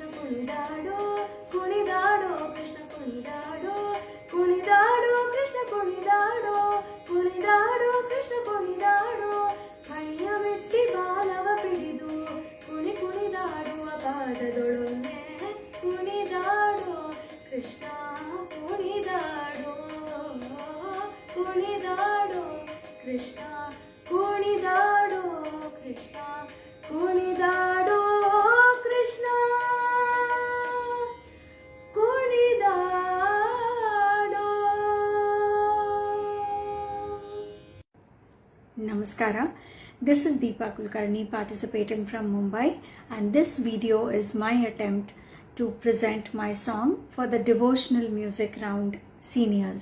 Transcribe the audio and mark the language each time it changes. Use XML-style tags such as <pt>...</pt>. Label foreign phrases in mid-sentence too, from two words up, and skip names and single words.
<kn>ಕುಣಿದಾಡೋ ಕುಣಿದಾಡೋ ಕೃಷ್ಣ ಕುಣಿದಾಡೋ ಕುಣಿದಾಡೋ ಕೃಷ್ಣ ಕುಣಿದಾಡೋ ಕುಣಿದಾಡೋ ಕೃಷ್ಣ ಕುಣಿದಾಡೋ ಕಣಿಯ ಮೆಟ್ಟಿ ಬಾಲವ ಪಿಡಿದು ಕುಣಿದಾಡುವ ಪಾದದೊಳೊಮ್ಮೆ ಕುಣಿದಾಡೋ ಕೃಷ್ಣ ಕುಣಿದಾಡೋ ಕುಣಿದಾಡೋ ಕೃಷ್ಣ ಕುಣಿದಾಡೋ ಕೃಷ್ಣ ಕುಣಿದಾಡೋ ಕೃಷ್ಣ ಕುಣಿದಾಡೋ. Namaskara.</kn> <en>This is Deepa Kulkarni participating from Mumbai, and this video is my attempt to present my song for the devotional music round seniors.</en>